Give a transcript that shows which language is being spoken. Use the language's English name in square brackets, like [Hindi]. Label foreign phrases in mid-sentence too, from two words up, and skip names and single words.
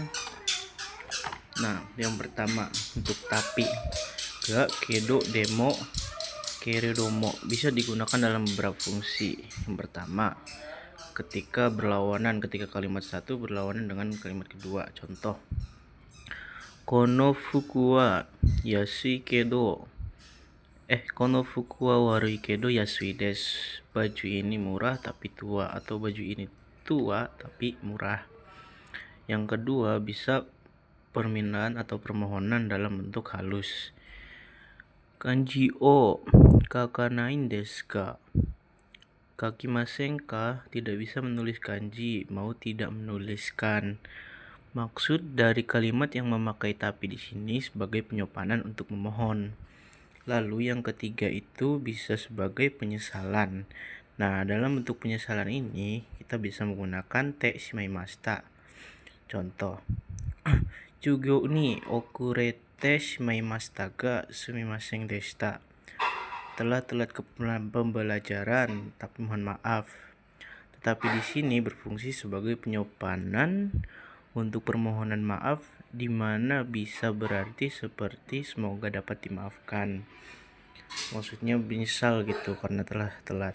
[Indonesian] Nah, yang pertama untuk tapi, [Japanese] が、けど、でも、けれども [Indonesian] bisa digunakan dalam beberapa fungsi. Yang pertama, ketika kalimat satu berlawanan dengan kalimat kedua. Contoh, [Japanese] この服は安いけどこの服は悪いけど安いです. [Indonesian] Baju ini murah tapi tua, atau baju ini tua tapi murah. Yang kedua, bisa permintaan atau permohonan dalam bentuk halus. [Japanese] 漢字を書かないんですか? 書きませんか? [Indonesian] Tidak bisa menulis kanji, mau tidak menuliskan. Maksud dari kalimat yang memakai tapi di sini sebagai penyopanan untuk memohon. Lalu yang ketiga itu bisa sebagai penyesalan. Nah, dalam bentuk penyesalan ini kita bisa menggunakan [Japanese] てしまいました. Contoh, 授業に遅れてしまいましたがすみませんでした. [Indonesian] Telah telat ke pembelajaran, tapi mohon maaf. Tetapi di sini berfungsi sebagai penyopanan untuk permohonan maaf, di mana bisa berarti seperti semoga dapat dimaafkan. Maksudnya misal gitu, karena telah telat.